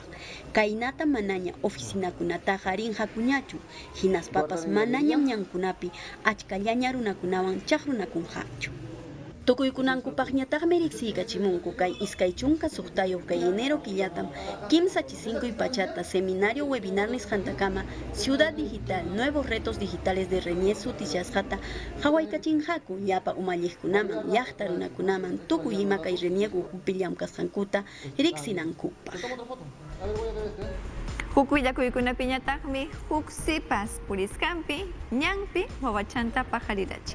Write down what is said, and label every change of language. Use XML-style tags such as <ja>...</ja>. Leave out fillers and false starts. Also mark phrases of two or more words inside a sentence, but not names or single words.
<qu>Kaynata manaña oficinakunataqa rinqakuñachu. Hinaspapas manañam ñankunapi achkallaña runakunawan chaqrunakunqachu. Tukuykunankupaqñataqmi riqsiykachimunku kay iskay chunka suqtayuq kay enero killatam kimsa chisinkuy pachata seminario webinar nisqantakama Ciudad Digital Nuevos Retos Digitales de Reniek sutichasqata hawaykachinqaku llapa umalliqkunaman llaqtarunakunaman tukuy ima kay Reniek ukupi llamkasqankuta riqsinankupaq. Huk willakuykunapiñataqmi huk sipas puriskampi ñanpi wawachanta pajarirachi.</qu>